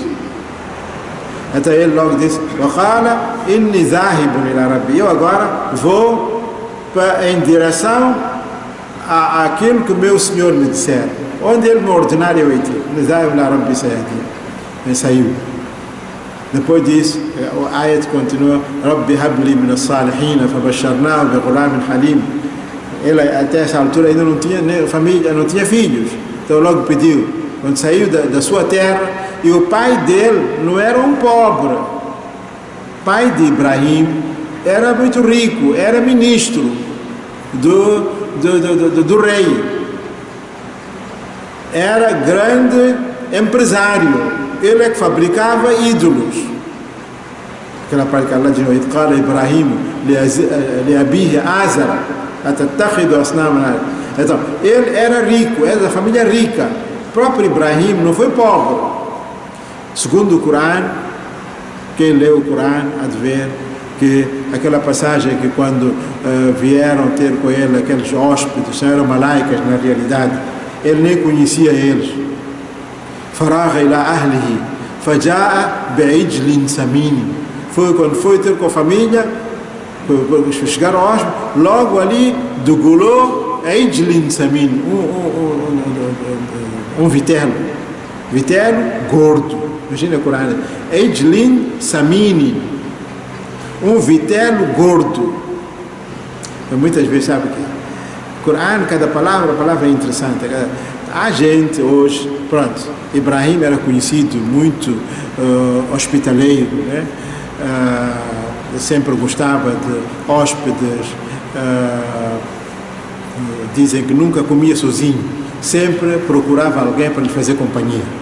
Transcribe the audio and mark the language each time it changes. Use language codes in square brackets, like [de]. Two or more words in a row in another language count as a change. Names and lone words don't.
[pt] Então ele logo disse, eu agora vou em direção àquilo que meu Senhor me disser, onde ele me ordenar eu ir. E saiu. Depois disso, o ayat continua, [ar] رب هب لي من الصالحين فبشرناه بغلام حليم. [pt] Ele até essa altura ainda não tinha família, não tinha filhos, então logo pediu, quando saiu da sua terra, e o pai dele não era um pobre, o pai de Ibrahim era muito rico, era ministro do rei, era grande empresário, ele é que fabricava ídolos. Aquela parte que Allah diz, [ar] قال إبراهيم لأبيه آزر أتتخذ أصناما. [pt] Então, ele era rico, era da família rica. O próprio Ibrahim não foi pobre. Segundo o Corão, quem lê o Corão há de ver que aquela passagem que quando vieram ter com ele aqueles hóspedes, eram malaicas na realidade, ele nem conhecia eles. [ar] فراغ إلى أهله فجاء بعجل سمين. [pt] Foi quando foi ter com a família, chegaram ao hóspede, logo ali degolou [ar] عجل سمين, [pt] vitelo gordo. Imagina o Corão, [ar] عجل سمين, [pt] vitelo gordo. Muitas vezes sabe o que o Corão, cada palavra é interessante. A gente hoje, pronto, Ibrahim era conhecido muito hospitaleiro, né? Sempre gostava de hóspedes, dizem que nunca comia sozinho, sempre procurava alguém para lhe fazer companhia.